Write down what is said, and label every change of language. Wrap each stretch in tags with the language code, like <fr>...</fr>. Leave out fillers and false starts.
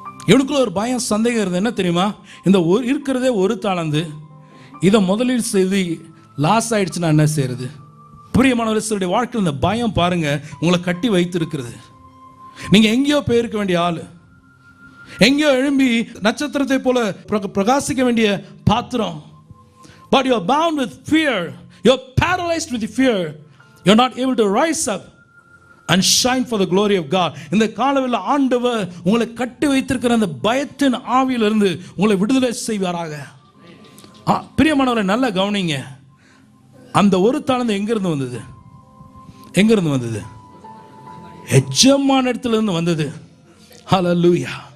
<ta>இவனுக்குள்ள ஒரு பயம், சந்தேகம் இருந்தது. என்ன தெரியுமா? இந்த இருக்கிறதே ஒரு தாளந்து, இதை முதலீடு செய்து லாஸ் ஆயிடுச்சுன்னா என்ன செய்யறது? பிரியமானவர்களே, சிலருடைய வாழ்க்கையில் இந்த பயம் பாருங்க உங்களை கட்டி வைத்து இருக்கிறது. நீங்க எங்கேயோ போயிருக்க வேண்டிய ஆளு, எங்கேயோ எழும்பி நட்சத்திரத்தை போல பிரகாசிக்க வேண்டிய பாத்திரம்.</ta> <en>But you are bound with fear. You are paralyzed with fear. You are not able to rise up and shine for the glory of God.</en> <ta>இந்த காலவெளியில் ஆண்டவர் உங்களை கட்டி வைத்திருக்கிற அந்த பயத்தின் ஆவியிலிருந்து உங்களை விடுதலை செய்வாராக. பிரியமானவரை நல்லா கவனிங்க. அந்த ஒரு தாளந்து எங்கிருந்து வந்தது? எங்கிருந்து வந்தது? எஜமான இடத்துல இருந்து வந்தது. ஹல்லேலூயா.</ta>